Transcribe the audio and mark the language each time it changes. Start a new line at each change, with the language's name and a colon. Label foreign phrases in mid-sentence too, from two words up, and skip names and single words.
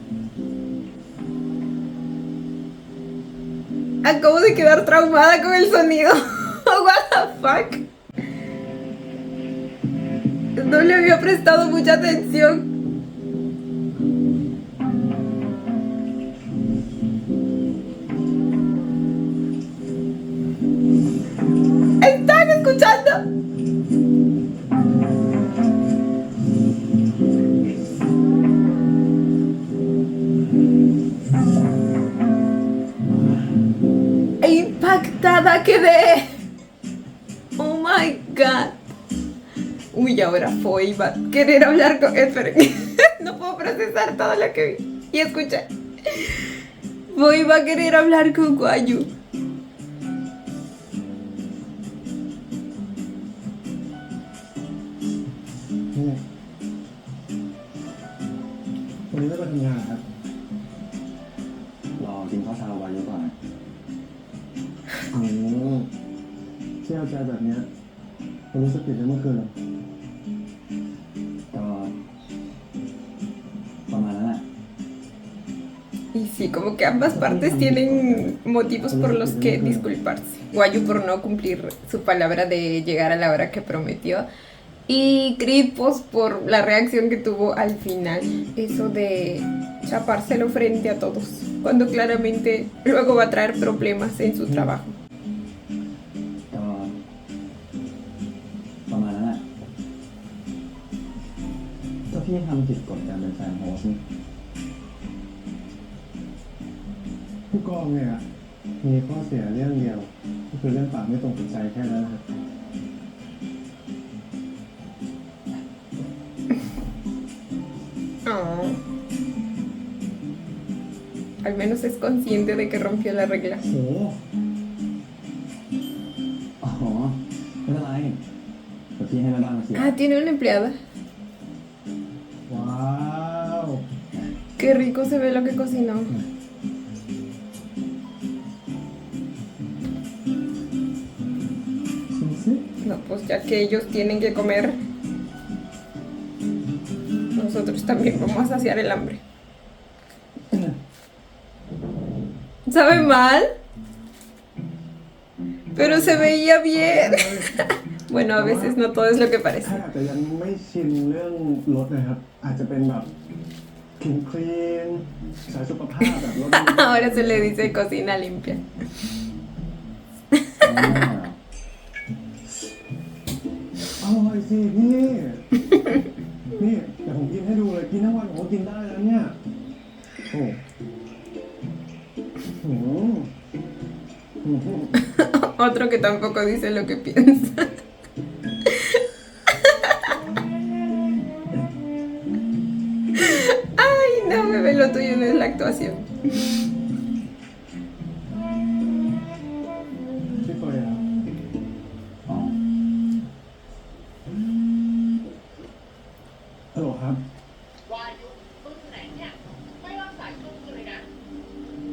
Spanish: Acabo de quedar traumada con el sonido.
English: What the fuck.
Spanish: No le había prestado mucha atención. ¿Están escuchando? Impactada quedé.
English: Oh my god.
Spanish: Uy, ahora Foy va a querer hablar con... Esperen. No puedo procesar todo lo que vi. Y escuché. Foy va a querer hablar con Guayu.
Thai: นี่วันนี้ไม่ไปทำงานครับ รอกินข้าวเช้าวันนี้ก่อน อืมที่เอาใจแบบเนี้ยผมรู้สึกผิดในเมื่อคืน ก็ประมาณนั้นแหละ
Spanish: Y sí, como que ambas partes tienen motivos por los que disculparse. Guayu por no cumplir su palabra de llegar a la hora que prometió. Y Kripos por la reacción que tuvo al final. Eso de chapárselo frente a todos. Cuando claramente luego va a traer problemas en su trabajo.
Thai: ก็ประมาณนั้นแหละก็พี่ทำผิดกฎการเป็นแฟนโฮสต์นี่ ผู้กองเนี่ยมีข้อเสียเรื่องเดียวก็คือเรื่องปากไม่ตรงกับใจแค่นั้นนะครับ
Spanish: Oh. Al menos es consciente de que rompió la regla.
Thai: โห อ๋อไม่เป็นไรเดี๋ยวพี่ให้แม่บ้านมาเคลียร์
Spanish: Ah, tiene una empleada.
Thai: ว้าว
Spanish: Qué rico se ve lo que cocinó. No, pues ya que ellos tienen que comer, nosotros también vamos a saciar el hambre. ¿Sabe mal? Pero se veía bien. Bueno, a veces no todo es lo que
Thai: ถ้า
Spanish: parece.
Thai: อาจจะยังไม่ชินเรื่องรถนะครับ อาจจะเป็นแบบคลีนสายสุขภาพแบบรถ
Spanish: Ahora se le dice cocina limpia.
Thai: อร่อยสิพี่ นี่เดี๋ยวผมกินให้ดูเลยกินทั้งวันผมก็กินได้แล้วเนี่ย โอ้โห
Spanish: Otro que tampoco dice lo que piensa. Ay, no, bebé, lo tuyo no es la actuación.
Thai: พี่เฟยครับ อ๋อ ฮัลโหลครับ วายุมึงอยู่ไหนเนี่ย ไม่รับสายกูเลยนะ